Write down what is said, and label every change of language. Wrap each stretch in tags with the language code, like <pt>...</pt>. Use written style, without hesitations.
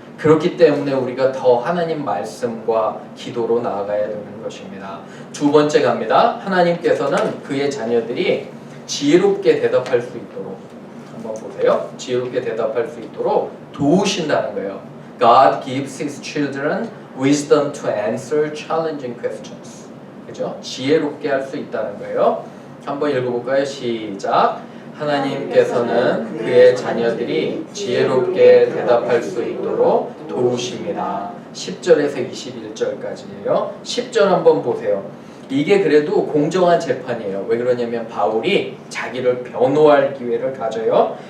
<ko>그렇기 때문에 우리가 더 하나님 말씀과 기도로 나아가야 되는 것입니다. 두 번째 갑니다. 하나님께서는 그의 자녀들이 지혜롭게 대답할 수 있도록 한번 보세요. 지혜롭게 대답할 수 있도록 도우신다는 거예요.</ko> <en>God gives His children wisdom to answer challenging questions.</en> <ko>그죠? 지혜롭게 할 수 있다는 거예요. 한번 읽어볼까요? 시작. 하나님께서는 그의 자녀들이 지혜롭게 대답할 수 있도록 도우십니다. 10절에서 21절까지예요. 10절 한번 보세요. 이게 그래도 공정한 재판이에요. 왜 그러냐면 바울이 자기를 변호할 기회를 가져요.</ko>